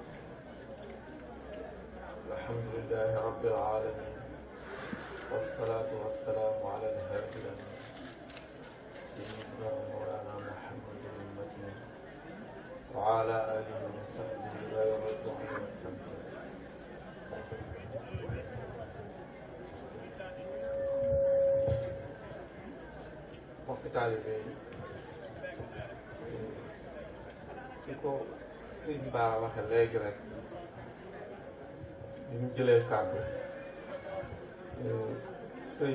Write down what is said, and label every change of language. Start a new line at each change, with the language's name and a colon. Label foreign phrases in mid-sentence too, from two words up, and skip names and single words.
Arabic: الحمد لله رب العالمين والصلاة والسلام على الهادي الأمين سيدنا مولانا محمد المكين وعلى آله وصحبه لا يرد عن التنبيه
Wolof: mbokki taalibe yi ci ko sëñ Bara waxe léegi rek bi ñu jëlee kàddu sëñ